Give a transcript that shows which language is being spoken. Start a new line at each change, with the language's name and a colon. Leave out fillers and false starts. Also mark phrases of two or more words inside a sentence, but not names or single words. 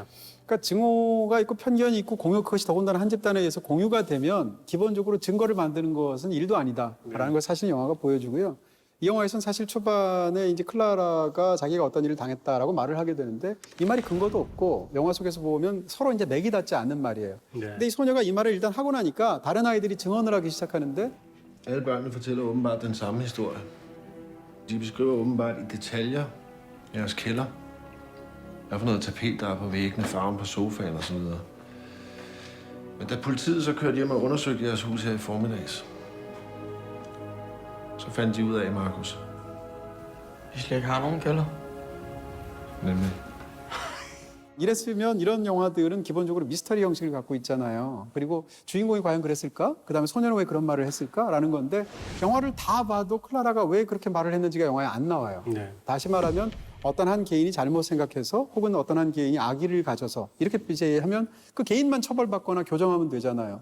Korean: 그러니까 증오가 있고 편견이 있고 공유 그것이 더군다나 한 집단에 의해서 공유가 되면 기본적으로 증거를 만드는 것은 일도 아니다라는 걸 사실 영화가 보여주고요. 이 영화에서는 사실 초반에 이제 클라라가 자기가 어떤 일을 당했다라고 말을 하게 되는데 이 말이 근거도 없고 영화 속에서 보면 서로 이제 맥이 닿지 않는 말이에요. 근데 이 소녀가 이 말을 일단 하고 나니까 다른 아이들이 증언을 하기 시작하는데
Danish: Alle børnene fortæller åbenbart den samme historie. De beskriver åbenbart i detaljer jeres kælder. Hvad for noget tapet, der er på væggene, farven på sofaen og så videre. Men da politiet så kørte hjem og undersøgte jeres hus her i formiddags, så fandt de ud af, Markus. Vi slet ikke har nogen kælder. Nemlig.
Korean: 이랬으면 이런 영화들은 기본적으로 미스터리 형식을 갖고 있잖아요. 그리고 주인공이 과연 그랬을까? 그다음에 소녀는 왜 그런 말을 했을까라는 건데 영화를 다 봐도 클라라가 왜 그렇게 말을 했는지가 영화에 안 나와요. 다시 말하면 어떤 한 개인이 잘못 생각해서 혹은 어떤 한 개인이 악의를 가져서 이렇게 이제 하면 그 개인만 처벌받거나 교정하면 되잖아요.